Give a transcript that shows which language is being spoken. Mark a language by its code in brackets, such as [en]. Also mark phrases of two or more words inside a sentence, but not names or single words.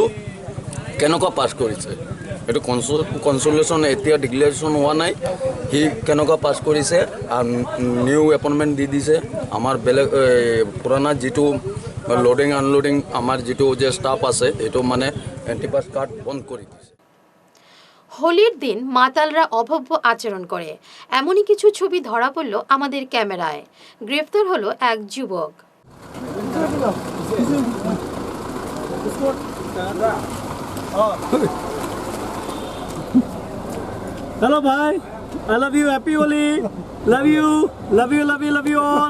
[as] কেনেকুৱা পাছ কৰিছে এইটো কনচুলেশ্যন এতিয়া ডিক্লেৰেশ্যন হোৱা নাই। সি কেনেকুৱা পাছ কৰিছে, [en] new appointment [as] দি দিছে। আমাৰ বেলেগ পুৰণা যিটো [en] loading unloading [as] আমাৰ যিটো যে ষ্টাফ আছে এইটো মানে [en] entry pass card [as] বন্ধ কৰি দিছে। [bn] হোলির দিন মাতালরা অভব্য আচরণ করে, এমনই কিছু ছবি ধরা পড়ল আমাদের ক্যামেরায়। গ্রেফতার হলো এক যুবক। [en] Hello bhai, I love you, happy Holi, love you, love you, love you, love you all.